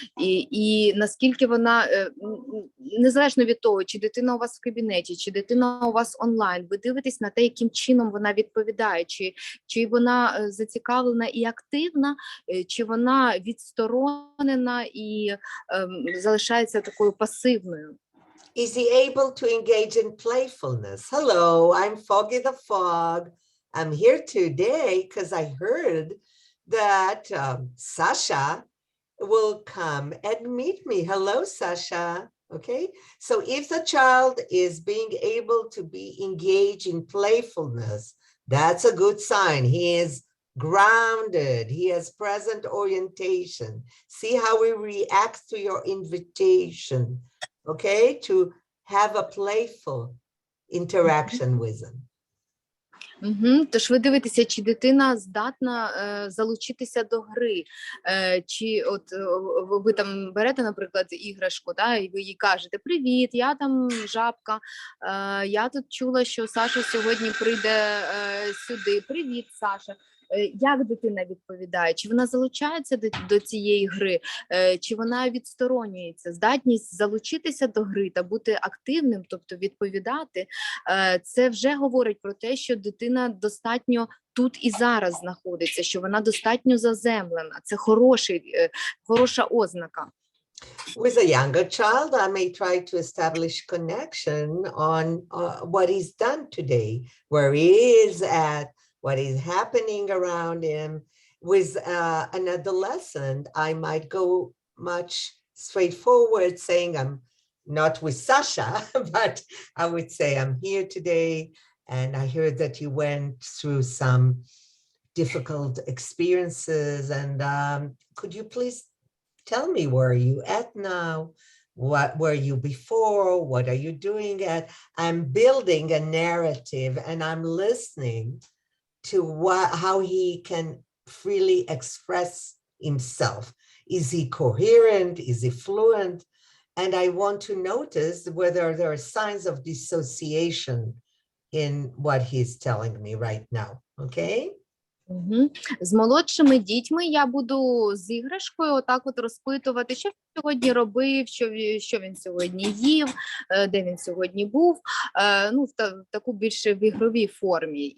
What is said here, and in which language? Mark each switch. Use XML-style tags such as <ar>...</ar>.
<uk>І наскільки вона, незалежно від того, чи дитина у вас в кабінеті, чи дитина у вас онлайн, ви дивитесь на те, яким чином вона відповідає, чи вона зацікавлена і активна, чи вона відсторонена і залишається такою пасивною.</uk> <en>Is he able to engage in playfulness? Hello, I'm Foggy the Fog. I'm here today because I heard that Sasha will come and meet me. Hello, Sasha. Okay, so if the child is being able to be engaged in playfulness, that's a good sign. He is grounded. He has present orientation. See how he reacts to your invitation. Okay, to have a playful interaction with them.</en> <uk>Тож ви дивитеся, чи дитина здатна залучитися до гри, чи от ви там берете, наприклад, іграшку, да, і ви їй кажете: «Привіт, я там жабка, я тут чула, що Саша сьогодні прийде сюди. Привіт, Саша». Як дитина відповідає? Чи вона залучається до цієї гри, чи вона відсторонюється? Здатність залучитися до гри та бути активним, тобто відповідати, це вже говорить про те, що дитина достатньо тут і зараз знаходиться, що вона достатньо заземлена. Це хороша ознака.</uk> <en>With a younger child, I may try to establish connection on what he's done today, where he is at, what is happening around him. With an adolescent, I might go much straightforward, saying I'm not with Sasha, but I would say I'm here today, and I heard that you went through some difficult experiences, and could you please tell me, where are you at now? What were you before? What are you doing at? I'm building a narrative, and I'm listening to how he can freely express himself. Is he coherent? Is he fluent? And I want to notice whether there are signs of dissociation in what he's telling me right now, okay?</en> <uk>З молодшими дітьми я буду з іграшкою отак от розпитувати, що він сьогодні робив, що він сьогодні їв, де він сьогодні був, ну, в таку більше в ігровій формі.</uk>